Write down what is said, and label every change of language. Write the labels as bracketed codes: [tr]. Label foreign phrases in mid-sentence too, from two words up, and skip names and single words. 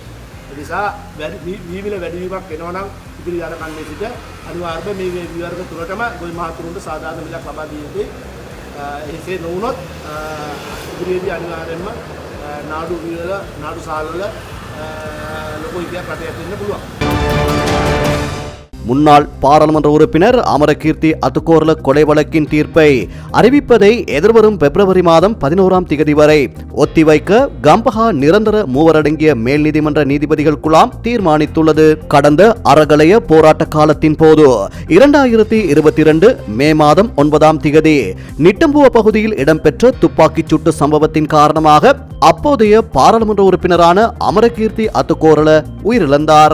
[si] ඒ නිසා වීමිල වැඩිවීමක් වෙනවා නම් ඉදිරි යන කන්නේ සිට අනිවාර්යයෙන්ම මේ වී වර්ග තුනටම ගොවි මහතුරුන්ට සාධාරණ මිලක් ලබා දී යුතුයි. එසේ නොවුනොත් ඉදිරියේදී අනිවාර්යයෙන්ම නාඩු වී වල නාඩු සාල වල ලොකු ගියක් රටේ ඇති වෙන්න පුළුවන්. [ta] முன்னாள் பாராளுமன்ற உறுப்பினர் அமரகீர்த்தி அத்துக்கோரல கொலை வழக்கின் தீர்ப்பை அறிவிப்பதை எதிர்வரும் பிப்ரவரி மாதம் 11ஆம் திகதி வரை ஒத்திவைக்க கம்பஹா நிரந்தர மூவரடங்கிய மேல் நீதிமன்ற நீதிபதிகள் குழாம் தீர்மானித்துள்ளது. கடந்த அறகலைய போராட்ட காலத்தின் போது 2022 மே மாதம் 9ஆம் திகதி நிட்டம்புவ பகுதியில் இடம்பெற்ற துப்பாக்கிச் சூட்டு சம்பவத்தின் காரணமாக அப்போதைய பாராளுமன்ற உறுப்பினரான அமரகீர்த்தி அத்துக்கோரல உயிரிழந்தார்.